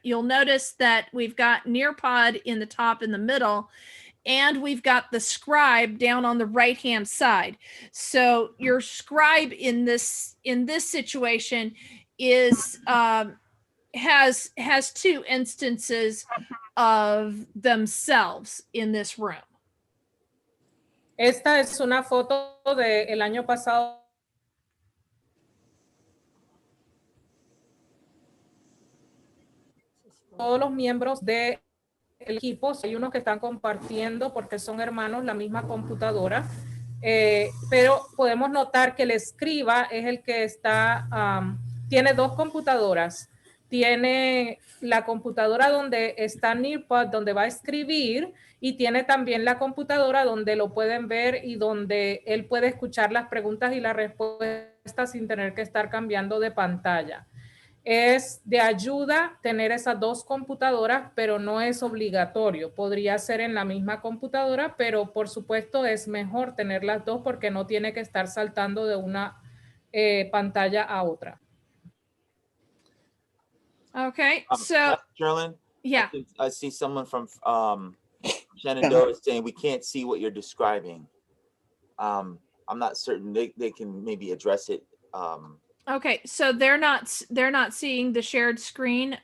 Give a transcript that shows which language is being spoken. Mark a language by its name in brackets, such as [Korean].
[English] You'll notice that we've got Nearpod in the top in the middle, and we've got the scribe down on the right-hand side. So your scribe in this situation is has 2 instances of themselves in this room. [Spanish] Esta es una foto del año pasado. Todos los miembros del equipo, hay unos que están compartiendo porque son hermanos la misma computadora, pero podemos notar que el escriba es el que está, tiene 2 computadoras. Tiene la computadora donde está Nearpod, donde va a escribir, y tiene también la computadora donde lo pueden ver y donde él puede escuchar las preguntas y las respuestas sin tener que estar cambiando de pantalla. Es de ayuda tener esas 2 computadoras, pero no es obligatorio. Podría ser en la misma computadora, pero por supuesto es mejor tener las 2 porque no tiene que estar saltando de una pantalla a otra. [English] Okay, so Sherlyn, Yeah. I see someone from Shenandoah saying we can't see what you're describing. I'm not certain. They can maybe address it. Okay, so they're not seeing the shared screen,